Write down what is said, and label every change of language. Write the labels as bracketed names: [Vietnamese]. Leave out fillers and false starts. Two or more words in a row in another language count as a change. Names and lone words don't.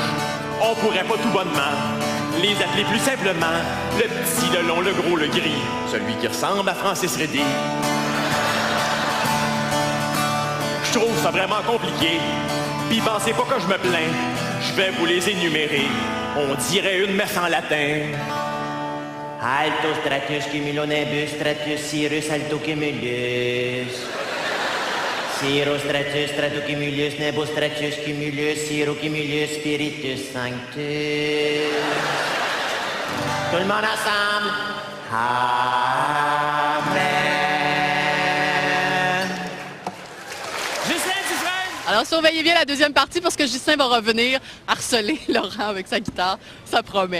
[French] On pourrait pas tout bonnement les appeler plus simplement le petit, le long, le gros, le gris, celui qui ressemble à Francis Reddy. Je trouve ça vraiment compliqué. Puis pensez pas que je me plains, je vais vous les énumérer. On dirait une messe en latin. [Latin] Alto stratus cumulonimbus stratus cirrus alto cumulus. Cirro stratus stratocumulus nebo stratus cumulus cirro cumulus spiritus sanctus. [French] Tout le monde ensemble. Amen. Alors, surveillez bien la deuxième partie parce que Ghislain va revenir harceler Laurent avec sa guitare, ça promet.